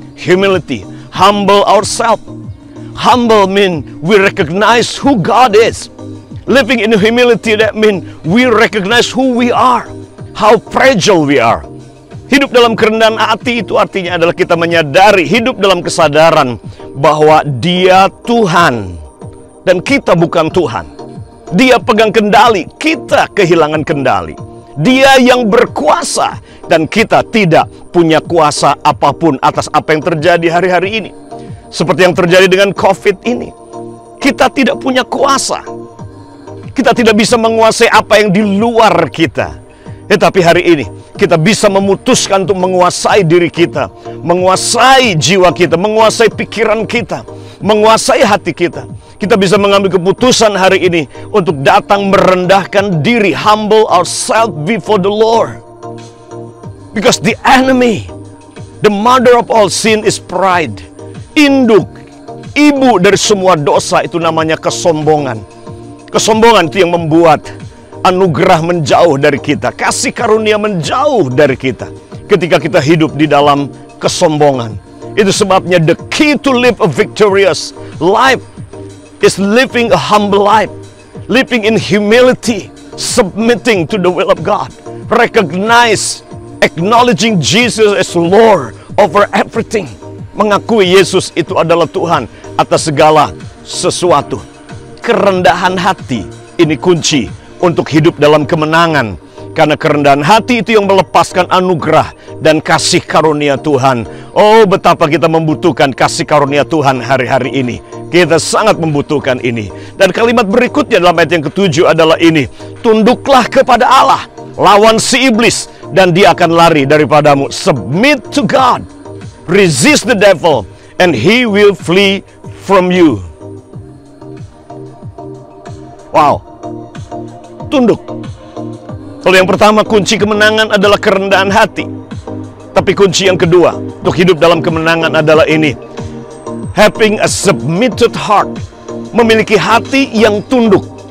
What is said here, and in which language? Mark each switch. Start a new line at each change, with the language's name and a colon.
English: Humility, humble ourselves. Humble means we recognize who God is. Living in humility, that means we recognize who we are, how fragile we are.
Indonesian: Hidup dalam kerendahan hati itu artinya adalah kita menyadari, hidup dalam kesadaran bahwa Dia Tuhan dan kita bukan Tuhan. Dia pegang kendali, kita kehilangan kendali. Dia yang berkuasa dan kita tidak punya kuasa apapun atas apa yang terjadi hari-hari ini. Seperti yang terjadi dengan COVID ini. Kita tidak punya kuasa. Kita tidak bisa menguasai apa yang di luar kita. Tetapi hari ini kita bisa memutuskan untuk menguasai diri kita, menguasai jiwa kita, menguasai pikiran kita, menguasai hati kita. Kita bisa mengambil keputusan hari ini untuk datang merendahkan diri,
English: humble ourselves before the Lord. Because the enemy, the mother of all sin is pride.
Indonesian: Induk, ibu dari semua dosa itu namanya kesombongan. Kesombongan itu yang membuat anugerah menjauh dari kita, kasih karunia menjauh dari kita ketika kita hidup di dalam kesombongan. Itu sebabnya
English: the key to live a victorious life is living a humble life, living in humility, submitting to the will of God, recognize, acknowledging Jesus as Lord over everything,
Indonesian: mengakui Yesus itu adalah Tuhan atas segala sesuatu. Kerendahan hati ini kunci untuk hidup dalam kemenangan. Karena kerendahan hati itu yang melepaskan anugerah dan kasih karunia Tuhan Oh, betapa kita membutuhkan kasih karunia Tuhan hari-hari ini. Kita sangat membutuhkan ini. Dan kalimat berikutnya dalam ayat yang ke-7 adalah ini. Tunduklah kepada Allah, lawan si iblis, dan dia akan lari daripadamu.
English: Submit to God, resist the devil, and he will flee from you.
Indonesian: Wow, tunduk. Kalau yang pertama, kunci kemenangan adalah kerendahan hati. Tapi kunci yang kedua untuk hidup dalam kemenangan adalah ini.
English: Having a submitted heart.
Indonesian: Memiliki hati yang tunduk.